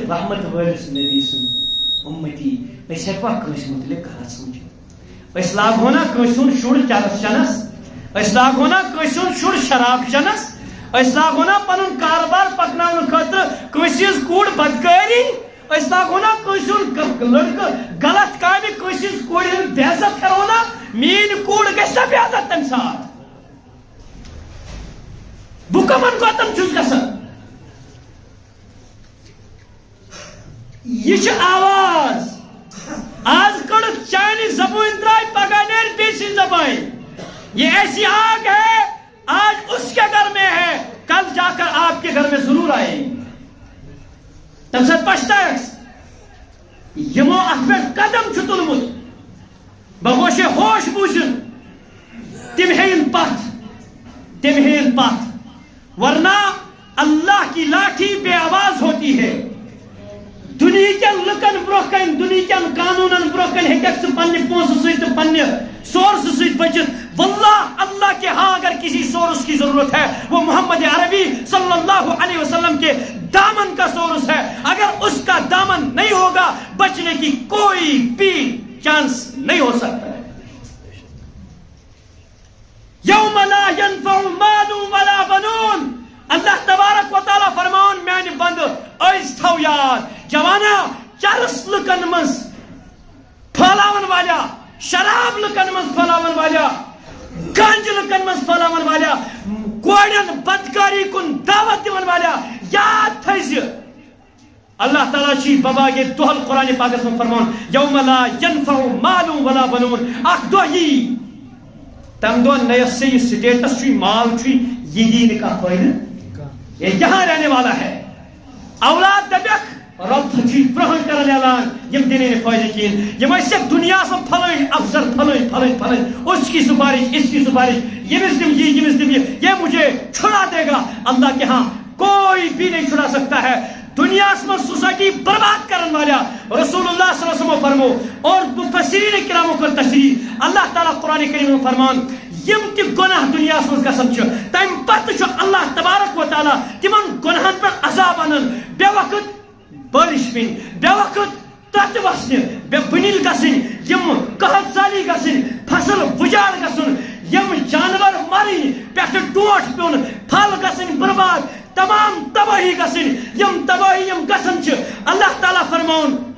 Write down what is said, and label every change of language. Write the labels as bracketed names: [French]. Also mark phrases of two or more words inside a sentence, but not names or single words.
[Kashmiri] رحمت وٲلِس نبی سٕنٛدۍ اُمتی أسۍ ہیٚکوا کٲنٛسہِ متعلق غلط سوٗنچِتھ أسۍ لاگہو نا کٲنٛسہِ ہُنٛد شُر چرس چنس أسۍ لاگہو نا کٲنٛسہِ ہُنٛد شُر شراب چنس أسۍ لاگہو نا پنُن کاربار پکناونہٕ خٲطرٕ کٲنٛسہِ ہٕنٛز کوٗر بدکٲری أسۍ لاگہو نا کٲنٛسہِ ہُنٛد لڑکہٕ غلط کامہِ کٲنٛسہِ ہٕنٛز کورِ ہٕنٛز بے عزت کرو نا میٛٲنۍ کوٗر گژھِ نا بے عزت تمہِ ساتہٕ بہٕ کمن گۄتن چھُس گژھان یہ چھِ آواز آج کڑ چانہِ زبٲنۍ درٛاے پگاہ نیرِ بیٚیہِ سٕنٛزِ زبٲنۍ [Urdu] یہ ایسی آگ ہے آج اس کے گھر میں ہے کل جا کر آپ کے گھر میں ضرور آئے گی [Kashmiri] تمہِ ساتہٕ پچھتاوکھ یِمو اتھ پٮ۪ٹھ قدم چھُ تُلمُت بہٕ گوٚژھے ہوش بوٗزِن تِم ہیٚیِن [Urdu] پتھ ورنہ اللہ کی لاٹھی بے آواز ہوتی ہے [Kashmiri] دنیا کٮ۪ن لُکن برونٛہہ کنہِ دنیا کٮ۪ن قانوٗنن برونٛہہ کنہِ ہیٚککھ ژٕ پننہِ پونٛسہٕ سۭتۍ تہٕ پننہِ سورسہٕ سۭتۍ بٔچِتھ [Urdu] واللہ اللہ کے ہاں اگر کسی سورس کی ضرورت ہے وہ محمد عربی صلی اللہ علیہ وسلم کے دامن کا سورس ہے اگر اس کا دامن نہیں ہوگا بچنے کی کوئی بھی چانس نہیں ہو سکتا ہے [Arabic] یوم لا ينفع مال ولا بنون [Kashmiri] اللہ تبارک و تعالیٰ فرمان میانہِ بندٕ أزۍ تھاو یاد جوانا چرس لُکن منٛز پھہلاون والیاں شراب لُکن منٛز پھہلاون والیاں گنج لُکن منٛز پھہلاون والیاں کورٮ۪ن بدکاری کُن دعوت دِوان والیاں یاد تھٲیزِ اللہ تعالیٰ چھِ بباگے دۄہل قرآنِ پاکس منٛز فرمان [Arabic] یوم لا ينفع مال ولا بنون [Kashmiri] اکھ دۄہ یی تمہِ دۄہ نہ یۄس یہِ سٹیٹس چھُے مال چھُے یہِ دی نہٕ کانٛہہ فٲیدٕ [Urdu] یہ یہاں رہنے والا ہے [Kashmiri] اولاد دپیکھ رب چھُے برونٛہہ کران اعلان یم دِنٕے نہٕ فٲیدٕ کِہیٖنۍ یم ٲسِکھ دُنیاہس منٛز پھلٲنۍ افسر پھلٲنۍ [Urdu] اس کی سفارش [Kashmiri] ییٚمِس دِم یہِ [Urdu] یہ مجھے چھُڑا دے گا اللہ کے ہاں کوئی بھی نہیں چھُڑا سکتا ہے [Kashmiri] دنیاہس منٛز سوسائٹی برباد کرن والیاں رسول اللہ [Arabic] صلی اللہ علیہ وسلم [Kashmiri] فرمو اور مفسرین کرامو کٔر تشریح اللہ تعالیٰ قرآن کریم میں فرمان یم تہِ گۄناہ دُنیاہس منٛز گژھان چھِ تمہِ پتہٕ چھُ اللہ تبارک و تعالیٰ تِمن گۄناہن پٮ۪ٹھ عذاب انان بے وقت بارش پیٚنۍ بے وقت تتھ وسنہِ بے بٕنِل گژھٕنۍ یم قحط سالی گژھٕنۍ فصل وُجاڑ گژھُن یم جانور مرٕنۍ پٮ۪ٹھٕ ٹوٹھ پیوٚن پھل گژھٕنۍ برباد تمام تباہی گژھٕنۍ یم تباہی یم گژھان چھِ اللہ تعالیٰ فرماوُن